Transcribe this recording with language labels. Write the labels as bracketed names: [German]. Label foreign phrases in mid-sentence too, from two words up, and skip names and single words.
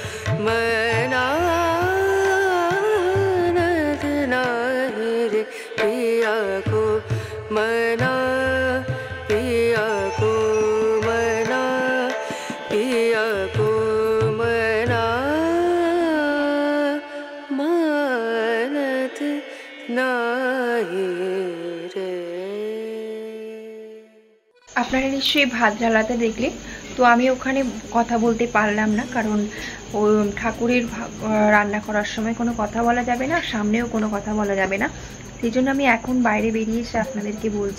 [Hindi] मनानत नाहि रे पिया को मना, पिया को मना, पिया को मना, मानत नाहि। [Bangla] আপনারা নিশ্চয়ই ভাত জ্বালাতে দেখলে, তো আমি ওখানে কথা বলতে পারলাম না, কারণ ও ঠাকুরের রান্না করার সময় কোনো কথা বলা যাবে না, সামনেও কোনো কথা বলা যাবে না, সেই জন্য আমি এখন বাইরে বেরিয়ে এসে আপনাদেরকে বলছি।